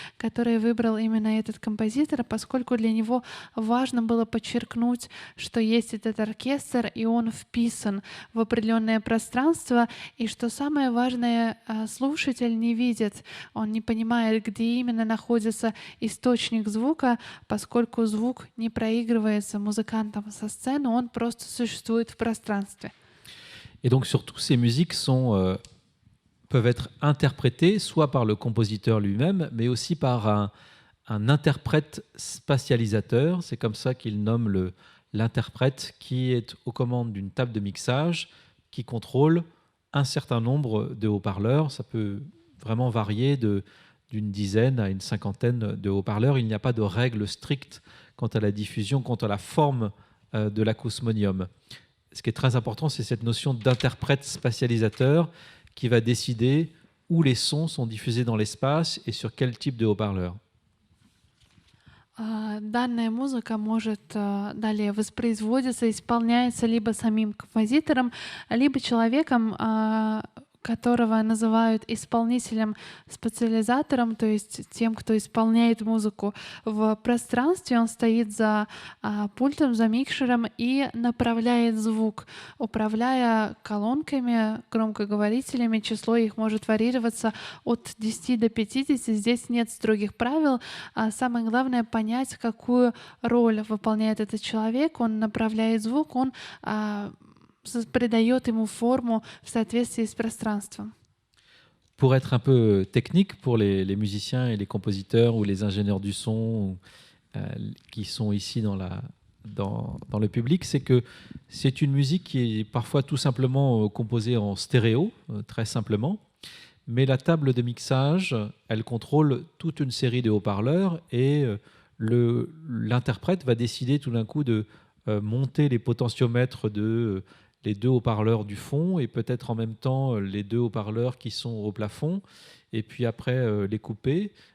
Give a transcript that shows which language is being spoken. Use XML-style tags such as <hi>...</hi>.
<ru>который выбрал именно этот композитор, поскольку для него важно было подчеркнуть, что есть этот оркестр, и он вписан в определенное пространство, и что самое важное, слушатель не видит, он не понимает, где именно находится источник звука, поскольку звук не проигрывается музыкантом со сцены, он просто существует в пространстве.</ru> <fr>Et donc surtout, ces musiques peuvent être interprétées soit par le compositeur lui-même, mais aussi par un interprète spatialisateur. C'est comme ça qu'il nomme l'interprète qui est aux commandes d'une table de mixage, qui contrôle un certain nombre de haut-parleurs. Ça peut vraiment varier de d'une dizaine à une cinquantaine de haut-parleurs. Il n'y a pas de règles strictes quant à la diffusion, quant à la forme de l'acousmonium. Ce qui est très important, c'est cette notion d'interprète spatialisateur qui va décider où les sons sont diffusés dans l'espace et sur quel type de haut-parleur.</fr> <ru>Данная музыка может далее воспроизводиться, исполняется либо самим композитором, либо человеком, которого называют исполнителем-специализатором, то есть тем, кто исполняет музыку в пространстве. Он стоит за пультом, за микшером и направляет звук, управляя колонками, громкоговорителями. Число их может варьироваться от 10 до 50. Здесь нет строгих правил. Самое главное — понять, какую роль выполняет этот человек. Он направляет звук, он придает ему форму в соответствии с пространством.</ru> <fr>Pour être un peu technique pour les musiciens et les compositeurs ou les ingénieurs du son qui sont ici dans le public, c'est que c'est une musique qui est parfois tout simplement composée en stéréo, très simplement, mais la table de mixage, elle contrôle toute une série de haut-parleurs et l'interprète va décider tout d'un coup de monter les potentiomètres de les deux haut-parleurs du fond et peut-être en même temps les deux haut-parleurs qui sont au plafond et puis après les couper.</fr>